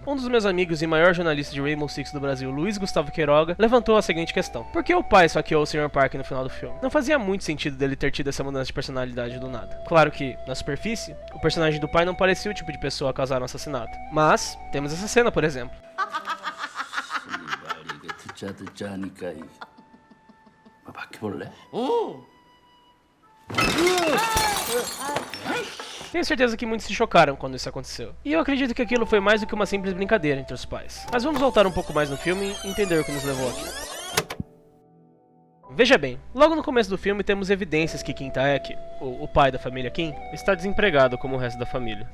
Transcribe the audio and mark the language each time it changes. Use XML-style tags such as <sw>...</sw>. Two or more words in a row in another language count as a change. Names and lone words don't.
<pt>Um dos meus amigos e maior jornalista de Rainbow Six do Brasil, Luiz Gustavo Queiroga, levantou a seguinte questão: por que o pai saqueou o Sr. Park no final do filme? Não fazia muito sentido dele ter tido essa mudança de personalidade do nada. Claro que, na superfície, o personagem do pai não parecia o tipo de pessoa a causar um assassinato. Mas, temos essa cena, por exemplo.</pt> <ko>듣자 하니까 바퀴벌레?</ko> <pt>Tenho certeza que muitos se chocaram quando isso aconteceu. E eu acredito que aquilo foi mais do que uma simples brincadeira entre os pais. Mas vamos voltar um pouco mais no filme e entender o que nos levou aqui. Veja bem, logo no começo do filme temos evidências que Kim Taek, o pai da família Kim, está desempregado como o resto da família.</pt>